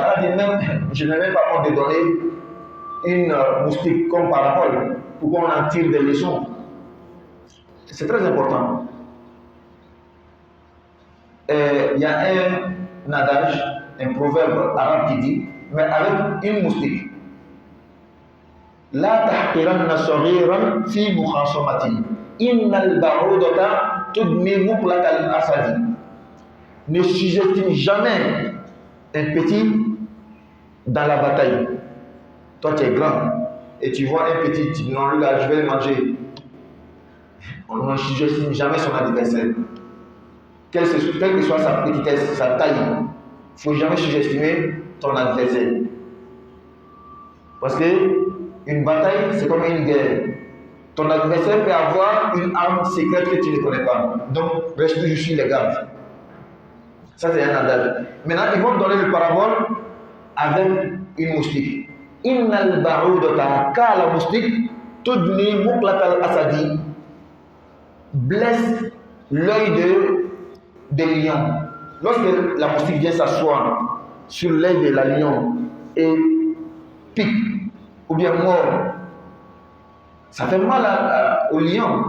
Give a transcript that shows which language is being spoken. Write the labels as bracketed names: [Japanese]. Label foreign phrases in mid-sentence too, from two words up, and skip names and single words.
[French] Allah dit même, je n'ai même pas honte de donner une moustique comme parabole, pour qu'on en tire des leçons. C'est très important. Il y a un adage, un proverbe arabe qui dit, mais avec une moustique. [Arabic] لا تحقرن صغيرا في مخاصمة. إن البعوضة تدمي مقلة الأسد. [French] Ne sous-estime jamais un petit dans la bataille. Toi tu es grand et tu vois un petit, tu dis non, lui là je vais le manger. On ne sous-estime jamais son adversaire. Quelle que soit sa petitesse, sa taille, il ne faut jamais sous-estimer ton adversaire. Parce que une bataille, c'est comme une guerre. Ton adversaire peut avoir une arme secrète que tu ne connais pas. Donc, reste toujours sur les gardes. Ça, c'est un adage. Maintenant, ils vont donner le parabole avec une moustique. [Arabic] إن البعوضة ك [French] la moustique [Arabic] تدني مقلة الأسد. [French] Blesse l'œil de lion. Lorsque la moustique vient s'asseoir sur l'œil de la lion et pique ou bien mord, ça fait mal au lion.